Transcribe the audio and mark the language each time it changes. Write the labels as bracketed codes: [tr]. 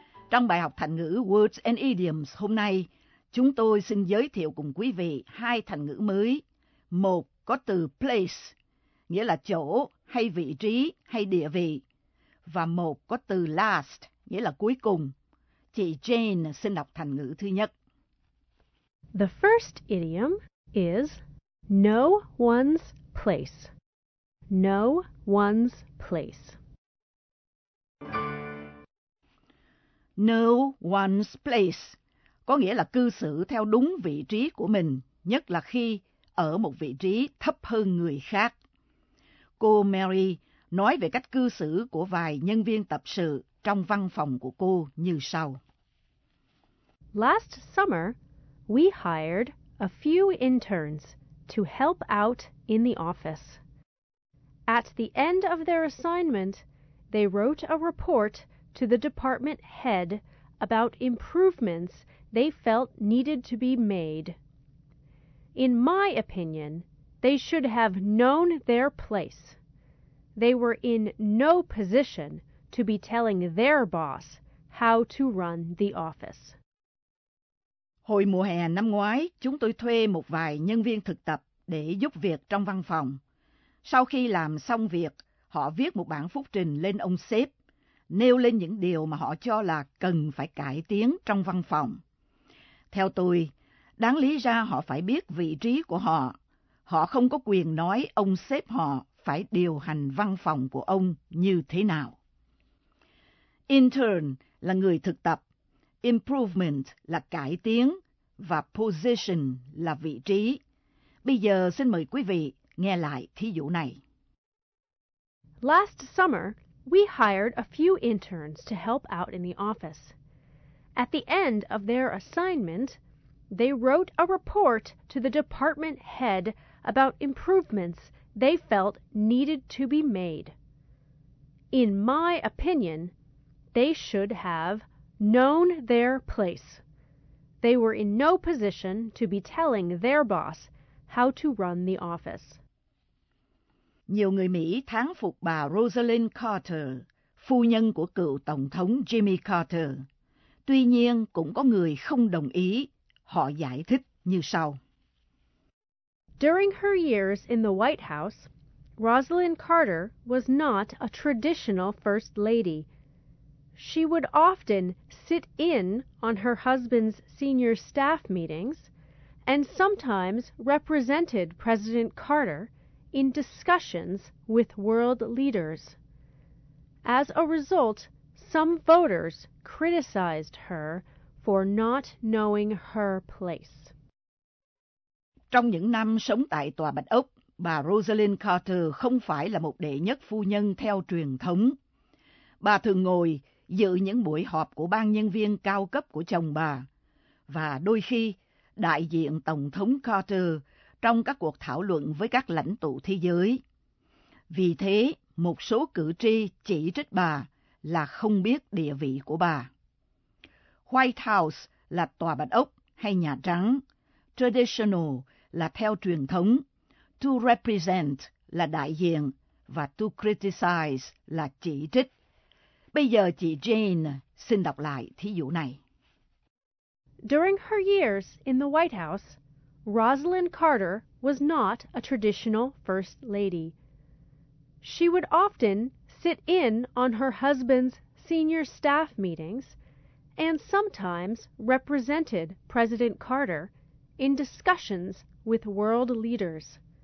[vi] Trong bài học thành ngữ Words and Idioms hôm nay, chúng tôi xin giới thiệu cùng quý vị hai thành ngữ mới. Một có từ place, nghĩa là chỗ hay vị trí hay địa vị. Và một có từ last, nghĩa là cuối cùng. Chị Jane xin đọc thành ngữ thứ nhất. [en] The first idiom is no one's place. No one's place. No one's place, [vi] có nghĩa là cư xử theo đúng vị trí của mình, nhất là khi ở một vị trí thấp hơn người khác. Cô Mary nói về cách cư xử của vài nhân viên tập sự trong văn phòng của cô như sau. [en] Last summer, we hired a few interns to help out in the office. At the end of their assignment, they wrote a report to the department head about improvements they felt needed to be made. In my opinion, they should have known their place. They were in no position to be telling their boss how to run the office. [vi] Hồi mùa hè năm ngoái, chúng tôi thuê một vài nhân viên thực tập để giúp việc trong văn phòng. Sau khi làm xong việc, họ viết một bản phúc trình lên ông sếp, nêu lên những điều mà họ cho là cần phải cải tiến trong văn phòng. Theo tôi, Đáng lý ra họ phải biết vị trí của họ. Họ không có quyền nói ông sếp họ phải điều hành văn phòng của ông như thế nào. Intern là người thực tập, improvement là cải tiến và position là vị trí. Bây giờ xin mời quý vị nghe lại thí dụ này. [en] Last summer, we hired a few interns to help out in the office. At the end of their assignment, they wrote a report to the department head about improvements they felt needed to be made. In my opinion, they should have known their place. They were in no position to be telling their boss how to run the office. [vi] Nhiều người Mỹ thán phục bà Rosalynn Carter, phu nhân của cựu Tổng thống Jimmy Carter. Tuy nhiên, cũng có người không đồng ý. Họ giải thích như sau. [en] During her years in the White House, Rosalynn Carter was not a traditional first lady. She would often sit in on her husband's senior staff meetings and sometimes represented President Carter in discussions with world leaders. As a result, some voters criticized her for not knowing her place. [vi] Trong những năm sống tại Tòa Bạch Ốc, bà Rosalynn Carter không phải là một đệ nhất phu nhân theo truyền thống. Bà thường ngồi dự những buổi họp của ban nhân viên cao cấp của chồng bà, và đôi khi đại diện Tổng thống Carter trong các cuộc thảo luận với các lãnh tụ thế giới. Vì thế, một số cử tri chỉ trích bà là không biết địa vị của bà. White House là Tòa Bạch Ốc hay Nhà Trắng. Traditional là theo truyền thống. [en] To represent [vi] là đại diện. Và [en] to criticize [vi] là chỉ trích. Bây giờ chị Jane xin đọc lại thí dụ này. [en] During her years in the White House, Rosalynn Carter was not a traditional first lady. She would often sit in on her husband's senior staff meetings and sometimes represented President Carter in discussions with world leaders.